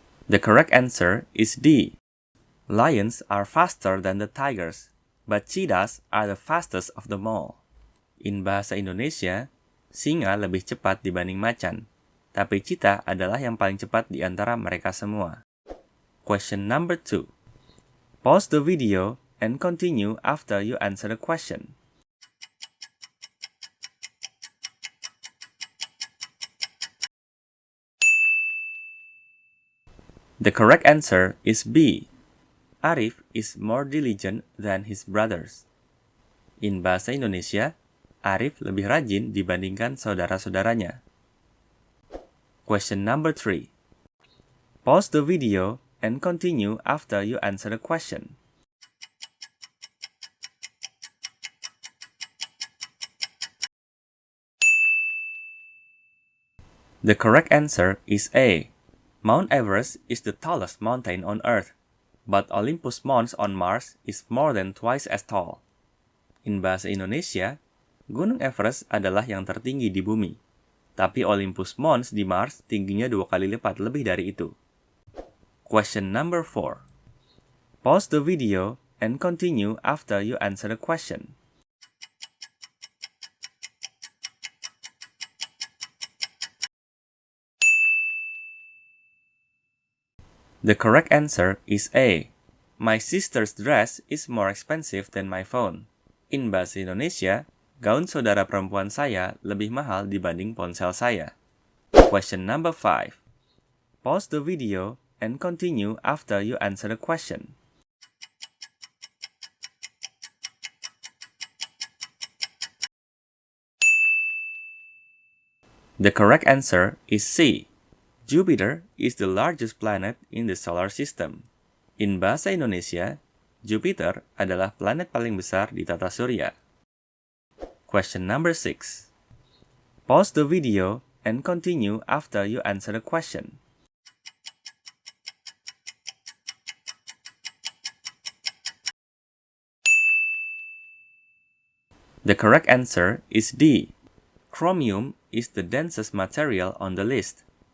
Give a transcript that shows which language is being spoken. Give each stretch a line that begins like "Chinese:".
English: The correct answer is D. Lions are faster than the tigers, but cheetahs are the fastest of them all. In bahasa Indonesia,
Indonesian: singa lebih cepat dibanding macan, tapi cheetah adalah yang paling cepat di antara mereka semua.
English: Question number 2. Pause the video and continue after you answer the question. The correct answer is B. Arif is more diligent than his brothers. In bahasa Indonesia,
Indonesian: Arif lebih rajin dibandingkan saudara-saudaranya.
English: Question number 3. Pause the video and continue after you answer the question. The correct answer is A. Mount Everest is the tallest mountain on Earth, but Olympus Mons on Mars is more than twice as tall. In bahasa Indonesia,
Indonesian: Gunung Everest adalah yang tertinggi di bumi, tapi Olympus Mons di Mars tingginya 2 kali lipat lebih dari itu.
English: Question number 4. Pause the video and continue after you answer the question. The correct answer is A. My sister's dress is more expensive than my phone. In bahasa Indonesia,
Indonesian: gaun saudara perempuan saya lebih mahal dibanding ponsel saya.
English: Question number 5. Pause the video and continue after you answer the question. The correct answer is C. Jupiter is the largest planet in the solar system. In bahasa Indonesia,
Indonesian: Jupiter adalah planet paling besar di tata surya.
English: Question number 6. Pause the video and continue after you answer the question. The correct answer is D. Chromium is the densest material on the list.